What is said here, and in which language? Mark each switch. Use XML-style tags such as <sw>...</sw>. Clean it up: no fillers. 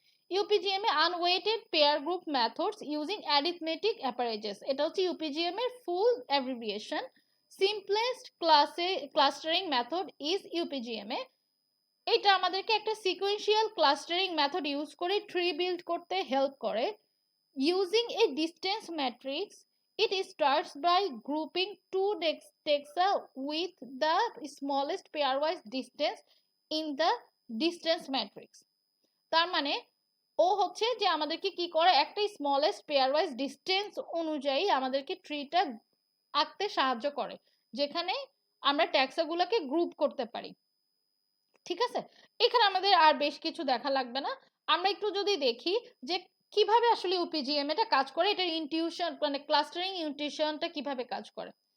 <en>UPGM A unweighted pair group methods using arithmetic averages,</en> <bn>এটা হচ্ছে ইউপিজিএম এর ফুল abbreviation.</bn> <en>Simplest clustering method is UPGMA.</en> <bn>এটা আমাদেরকে একটা সিকোয়েন্সিয়াল ক্লাস্টারিং মেথড ইউজ করে ট্রি বিল্ড করতে হেল্প করে।</bn> <en>Using a distance matrix, it starts by grouping two taxa with the smallest pairwise distance in the distance matrix।</en> <bn>তার মানে ও হচ্ছে যে আমাদেরকে কি করে, একটা স্মলেস্ট পেয়ারওয়াইজ ডিস্টেন্স অনুযায়ী আমাদেরকে ট্রিটা আঁকতে সাহায্য করে, যেখানে আমরা ট্যাক্সাগুলোকে গ্রুপ করতে পারি। ঠিক আছে, এখানে আমাদের আর বেশ কিছু দেখা লাগবে না। আমরা একটু যদি দেখি যে কিভাবে আসলে ইউপিজিএম এটা কাজ করে, এটার ইনটিউশন মানে ক্লাস্টারিং ইনটিউশনটা কিভাবে কাজ করে।</bn>